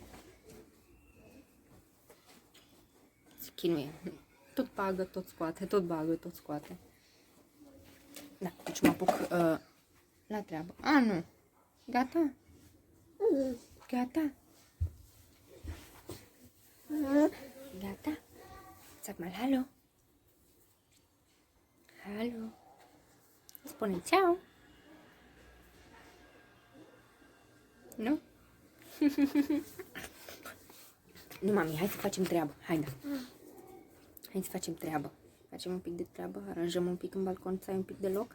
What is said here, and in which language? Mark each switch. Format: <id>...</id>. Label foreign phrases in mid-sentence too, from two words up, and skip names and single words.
<ro>Se chinuie. Tot bagă, tot scoate, tot bagă, tot scoate. Da, deci mă apuc la treabă. A, nu. Gata? Gata? Gata?</ro> <de>Sag mal hallo. Hallo.</de> <ro>Spune ciao. Nu? Nu, mami, hai să facem treabă. Haide. Hai să facem treabă. Facem un pic de treabă, aranjăm un pic în balcon, să ai un pic de loc.</ro>